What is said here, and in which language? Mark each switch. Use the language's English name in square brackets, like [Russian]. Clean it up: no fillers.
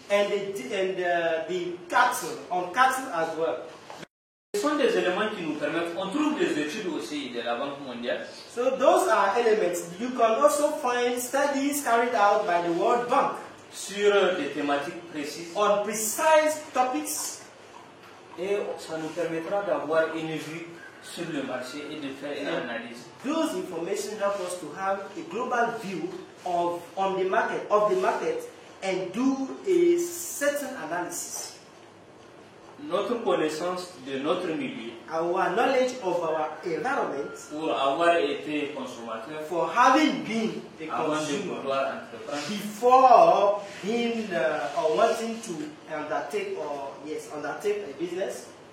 [English] And the cattle, on cattle as well. [French] Ce sont des éléments qui nous permettent, on trouve des études aussi de la Banque mondiale. [English] So those are elements. You can also find studies carried out by the World Bank [French] sur des thématiques précises. [English] On precise topics. [French] Et ça nous permettra d'avoir une vue sur le marché et de faire une analyse. [English] Those information help us to have a global view of the market and do a certain analysis. [French] Notre connaissance de notre milieu, [English] our knowledge of our environment, [French] pour avoir été consommateur, [English] for having been a [French] avant de [English] consumer, [French] vouloir entreprendre, [English] before being or wanting to undertake a business,